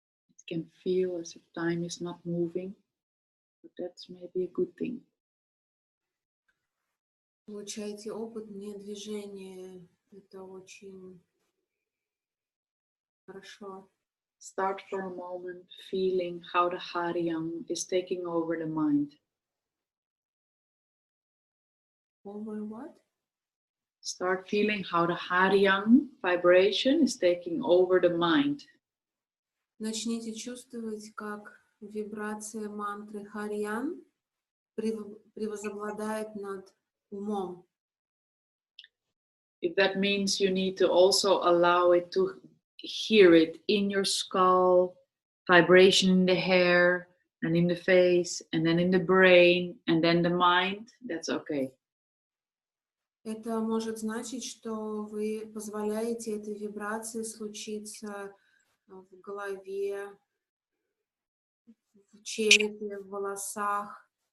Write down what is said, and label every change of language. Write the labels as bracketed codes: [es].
[en] It can feel as if time is not moving, but that's maybe a good thing. [ru] Получайте опыт не движения. Это очень хорошо. [en] Start for a moment feeling how the Haryang is taking over the mind. Over what? Start feeling how the Haryang vibration is taking over the mind. [ru] Начните чувствовать, как вибрация мантры Харьян превозобладает над умом. [en] If that means you need to also allow it to hear it in your skull, vibration in the hair and in the face, and then in the brain, and then the mind, that's okay. [ru] Это может значить, что вы позволяете этой вибрации случиться в голове, в черепе, в волосах.